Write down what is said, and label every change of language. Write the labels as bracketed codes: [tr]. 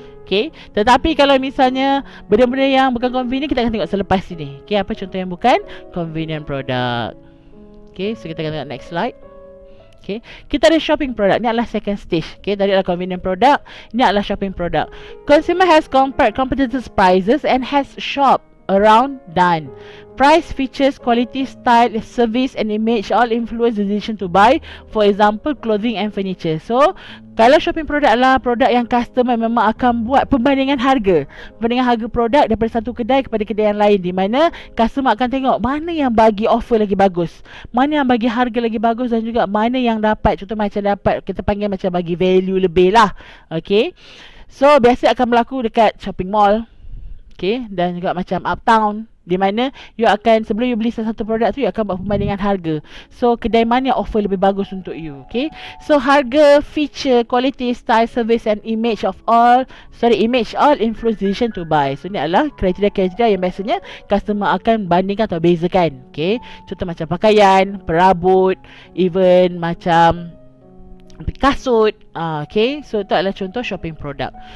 [ms] Okay, tetapi kalau misalnya benda-benda yang bukan convenient, kita akan tengok selepas ini. Okay, apa contoh yang bukan convenient product. Okay, so kita akan tengok [en] next slide. [ms] Okay, kita ada shopping product. Ini adalah [en] second stage. [ms] Okay, tadi adalah convenient product, ini adalah shopping product. [en] Consumer has compared competitors' prices and has shopped around done. Price, features, quality, style, service and image all influence the decision to buy. For example, clothing and furniture. [ms] So, kalau shopping product adalah produk yang customer memang akan buat perbandingan harga. Perbandingan harga produk daripada satu kedai kepada kedai yang lain, di mana customer akan tengok mana yang bagi offer lagi bagus, mana yang bagi harga lagi bagus, dan juga mana yang dapat, contoh macam dapat, kita panggil macam bagi value lebih lah. Okay, so biasa akan berlaku dekat shopping mall. Okay, dan juga macam uptown, di mana you akan, sebelum you beli satu produk tu, you akan buat perbandingan harga. So kedai mana offer lebih bagus untuk you. [en] Okay, so [ms] harga, [en] feature, quality, style, service and image all influence decision to buy. [ms] So ni adalah kriteria-kriteria yang biasanya customer akan bandingkan atau bezakan. Okay, contoh macam pakaian, perabot, even macam kasut. Okay, so itu adalah contoh shopping product.